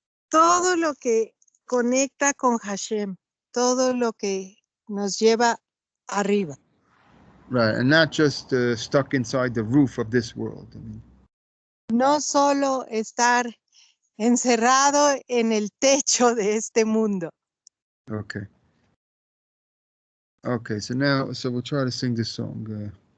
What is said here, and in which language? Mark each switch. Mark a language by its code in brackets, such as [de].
[es] Todo lo que conecta con Hashem, todo lo que nos lleva arriba. [en] Right, and not just stuck inside the roof of this world. [es] No solo estar encerrado en el techo de este mundo. [en] Okay, so we'll try to sing this song.